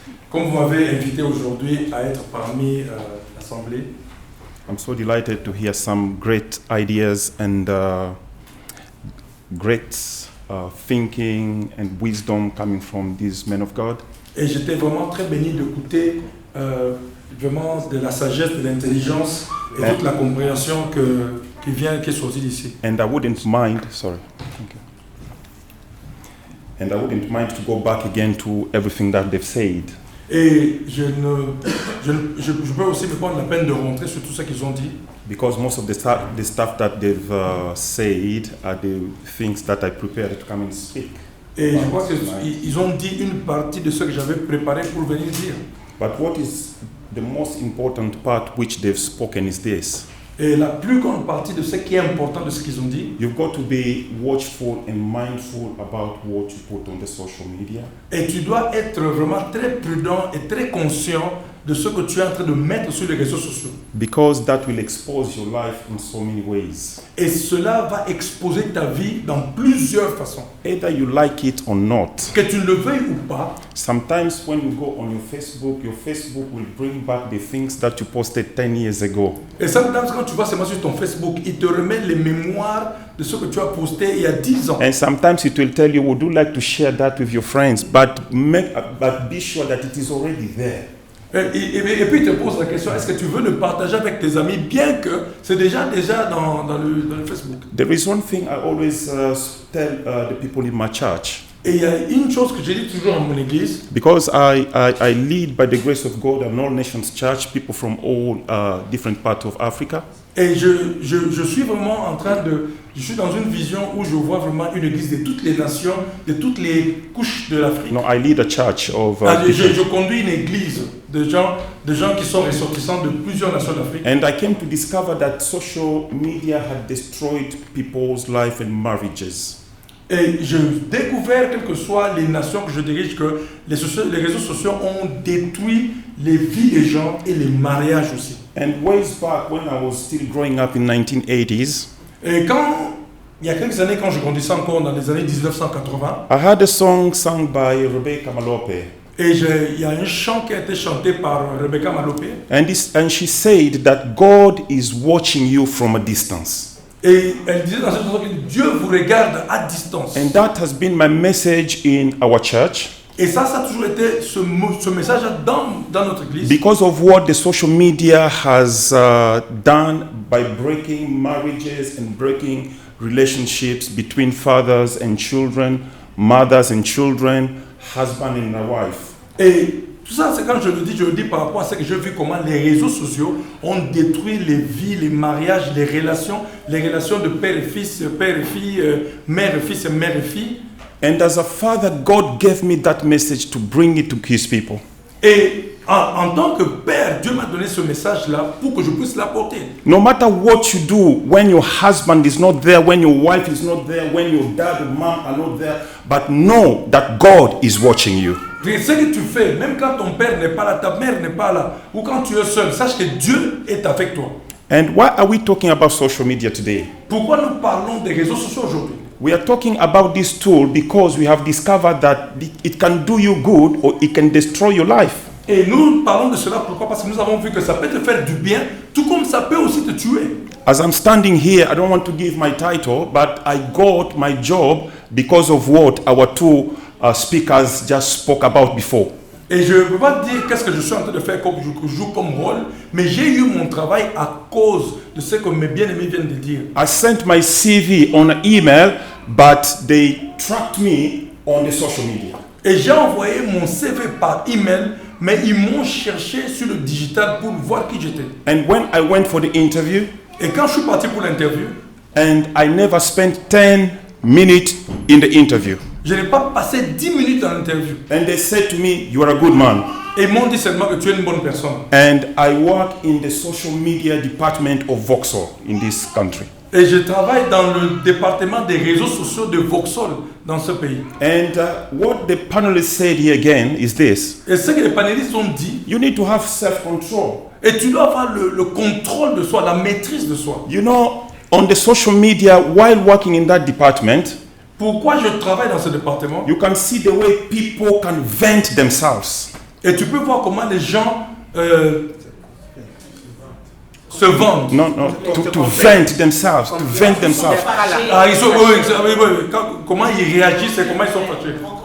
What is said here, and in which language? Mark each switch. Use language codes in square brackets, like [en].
[fr] Comme vous m'avez invité aujourd'hui à être parmi l'Assemblée, [en] I'm so delighted to hear some great ideas and great thinking and wisdom coming from these men of God. [fr] et j'étais vraiment très béni d'écouter vraiment de la sagesse, de l'intelligence et toute la compréhension qui est sortie d'ici. [en] And I wouldn't mind, sorry. Thank you. And I wouldn't mind to go back again to everything that they've said. [fr] Et je peux aussi me prendre la peine de rentrer sur tout ce qu'ils ont dit. [en] Because most of the stuff that they've said are the things that I prepared to come and speak. [fr] Et je crois qu'ils ont dit une partie de ce que j'avais préparé pour venir dire. [en] But what is the most important part which they've spoken is this. [fr] Et la plus grande partie de ce qui est important de ce qu'ils ont dit, [en] You've got to be watchful and mindful about what you put on the social media. [fr] et tu dois être vraiment très prudent et très conscient de ce que tu es en train de mettre sur les réseaux sociaux. [en] Because that will expose your life in so many ways. [fr] Et cela va exposer ta vie dans plusieurs façons. [en] Either you like it or not. [fr] Que tu le veuilles ou pas, [en] Sometimes when you go on your Facebook will bring back the things that you posted 10 years ago. [fr] et [en] sometimes [fr] quand tu vas seulement sur ton Facebook, il te remet les mémoires de ce que tu as posté il y a 10 ans. [en] And sometimes it will tell you, would you like to share that with your friends? But be sure that it is already there. [fr] Et puis il te pose la question, est-ce que tu veux le partager avec tes amis, bien que c'est déjà dans le Facebook. [en] There is one thing I always tell the people in my church. [fr] Et il y a une chose que je dis toujours dans mon église, [en] Because I lead by the grace of God an all nations church, people from all different parts of Africa. [fr] et je suis vraiment en train je suis dans une vision où je vois vraiment une église de toutes les nations, de toutes les couches de l'Afrique. [en] No, I lead a church of [fr] Je conduis une église de gens qui sont ressortissants de plusieurs nations d'Afrique. [en] and I came to discover that social media had destroyed people's life and marriages. [fr] Et j'ai découvert, quelles que soient les nations que je dirige, que les réseaux sociaux ont détruit les vies des gens et les mariages aussi. [en] And ways back when I was still growing up in 1980s, [fr] Et il y a quelques années, quand je grandissais encore dans les années 1980, [en] I had a song sung by Rebecca Malope. [fr] et il y a un chant qui a été chanté par Rebecca Malope, [en] And she said that God is watching you from a distance. [fr] et elle disait dans cette chanson que Dieu vous regarde à distance. [en] And that has been my message in our church. [fr] Et ça a toujours été ce message dans notre église. [en] Because of what the social media has done by breaking marriages and breaking relationships between fathers and children, mothers and children, husband and a wife. [fr] Et tout ça, c'est quand je le dis par rapport à ce que j'ai vu, comment les réseaux sociaux ont détruit les vies, les mariages, les relations de père et fils, père et fille, mère et fils et mère et fille. [en] And as a father, God gave me that message to bring it to his people. [fr] Et en tant que père, Dieu m'a donné ce message-là pour que je puisse l'apporter. [en] No matter what you do, when your husband is not there, when your wife is not there, when your dad or mom are not there, but know that God is watching you. [fr] Et ce que tu fais, même quand ton père n'est pas là, ta mère n'est pas là, ou quand tu es seul, sache que Dieu est avec toi. [en] And why are we talking about social media today? [fr] Pourquoi nous parlons des réseaux sociaux aujourd'hui? [en] We are talking about this tool because we have discovered that it can do you good or it can destroy your life. [fr] Et nous parlons de cela, pourquoi? Parce que nous avons vu que ça peut te faire du bien, tout comme ça peut aussi te tuer. [en] As I'm standing here, I don't want to give my title, but I got my job because of what our two speakers just spoke about before. [fr] Et je ne peux pas dire qu'est-ce que je suis en train de faire comme je joue comme rôle, mais j'ai eu mon travail à cause de ce que mes bien-aimés viennent de dire. [en] I sent my CV on an email, but they tracked me on the social media. [fr] Et j'ai envoyé mon CV par email, mais ils m'ont cherché sur le digital pour voir qui j'étais. [en] And when I went for the interview, [fr] Et quand je suis parti pour l'interview, [en] and I never spent 10 minutes in the interview. [fr] je n'ai pas passé 10 minutes dans l'interview. [en] And they said to me, you are a good man. [fr] Et ils m'ont dit seulement que tu es une bonne personne. [en] And I work in the social media department of Vauxhall in this country. [fr] Et je travaille dans le département des réseaux sociaux de Vauxhall dans ce pays. [en] And what the panelists said here again is this. [fr] Et ce que les panélistes ont dit, [en] You need to have self-control. [fr] Et tu dois avoir le contrôle de soi, la maîtrise de soi. [en] You know, on the social media, while working in that department, [fr] Pourquoi je travaille dans ce département? [en] you can see the way people can vent themselves. [fr] Et tu peux voir comment les gens se vendent. [en] No, to vent themselves, to vent themselves. [fr] Ah, ils sont, comment ils réagissent et comment ils sont fâchés.